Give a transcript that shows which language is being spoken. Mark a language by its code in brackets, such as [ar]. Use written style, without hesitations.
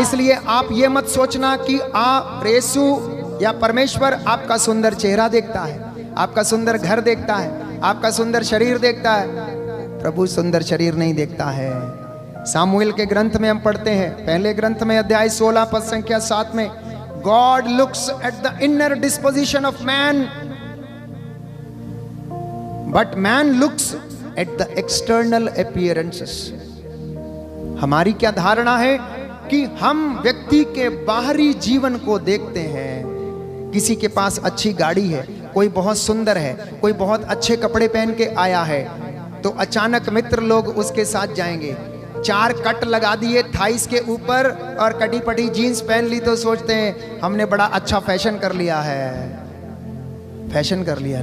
[hi] इसलिए आप ये मत सोचना कि आप यीशु या परमेश्वर आपका सुंदर चेहरा देखता है, आपका सुंदर घर देखता है, आपका सुंदर शरीर देखता है। प्रभु सुंदर शरीर नहीं देखता है। सामुएल के ग्रंथ में हम पढ़ते हैं, पहले ग्रंथ में अध्याय 16 पद संख्या 7 में, [en] God looks at the inner disposition of man, but man looks at the external appearances. [hi] हमारी क्या धारणा है कि हम व्यक्ति के बाहरी जीवन को देखते हैं। किसी के पास अच्छी गाड़ी है, कोई बहुत सुंदर है, कोई बहुत अच्छे कपड़े पहन के आया है, तो अचानक मित्र लोग उसके साथ जाएंगे। 4 कट लगा दिए थाइस के ऊपर और कटी पटी जीन्स पहन ली, तो सोचते हैं हमने बड़ा अच्छा फैशन कर लिया है, फैशन कर लिया।